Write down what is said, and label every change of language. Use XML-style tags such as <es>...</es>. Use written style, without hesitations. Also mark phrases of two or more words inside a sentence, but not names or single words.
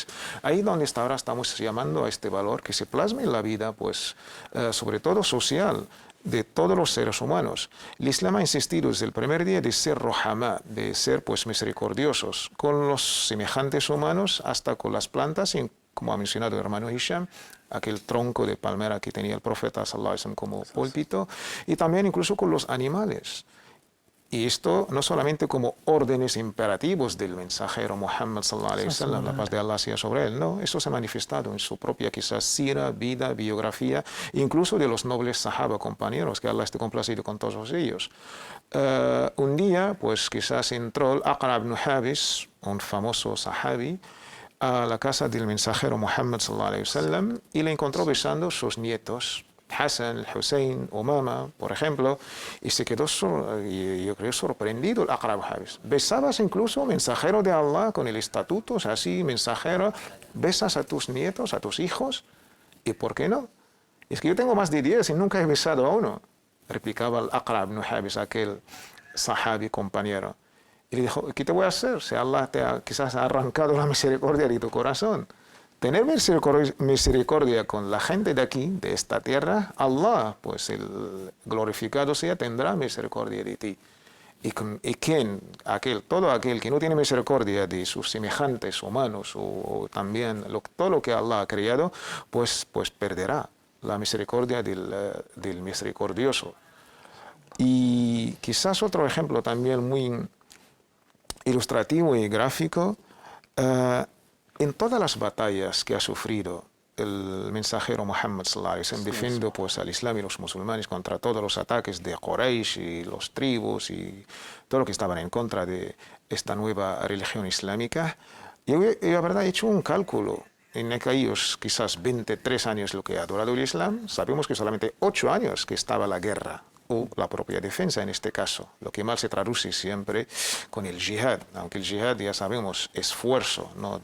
<es>Ahí donde ahora estamos llamando a este valor que se plasme en la vida, pues sobre todo social, de todos los seres humanos. El Islam ha insistido desde el primer día de ser rohama, de ser pues misericordiosos con los semejantes humanos, hasta con las plantas, y como ha mencionado el hermano Hisham, aquel tronco de palmera que tenía el profeta</es> <ar>صلى الله عليه وسلم</ar> <es>como púlpito, y también incluso con los animales. Y esto no solamente como órdenes imperativos del mensajero Muhammad</es> <ar>صلى الله عليه وسلم,</ar> <es>la paz de Allah sea sobre él, no, eso se ha manifestado en su propia quizás sira, vida, biografía, incluso de los nobles sahaba, compañeros, que Allah esté complacido con todos ellos. Un día, pues quizás entró el Aqra ibn Habis, un famoso sahabi, a la casa del mensajero Muhammad</es> <ar>صلى الله عليه وسلم</ar> <es>y le encontró besando sus nietos. Hassan, el Hussein, Umama, por ejemplo, y se quedó, yo creo, sorprendido el Aqra ibn Habis. Besabas incluso mensajero de Allah con el estatuto, o sea, así, mensajero, besas a tus nietos, a tus hijos, ¿y por qué no? Es que yo tengo más de 10 y nunca he besado a uno, replicaba el Aqra ibn Habis, aquel sahabi compañero. Y le dijo, ¿qué te voy a hacer si Allah quizás ha arrancado la misericordia de tu corazón? Tener misericordia con la gente de aquí, de esta tierra, Allah, pues el glorificado sea, tendrá misericordia de ti. Y todo aquel que no tiene misericordia de sus semejantes humanos o también todo lo que Allah ha creado, pues perderá la misericordia del misericordioso. Y quizás otro ejemplo también muy ilustrativo y gráfico, en todas las batallas que ha sufrido el mensajero Muhammad</es> <ar>صلى الله عليه وسلم</ar> <es>defendiendo pues al Islam y los musulmanes contra todos los ataques de Quraysh y los tribus y todo lo que estaban en contra de esta nueva religión islámica, yo la verdad he hecho un cálculo. En aquellos quizás 23 años lo que ha durado el Islam, sabemos que solamente 8 años que estaba la guerra o la propia defensa en este caso, lo que mal se traduce siempre con el jihad, aunque el jihad ya sabemos esfuerzo, ¿no?</es>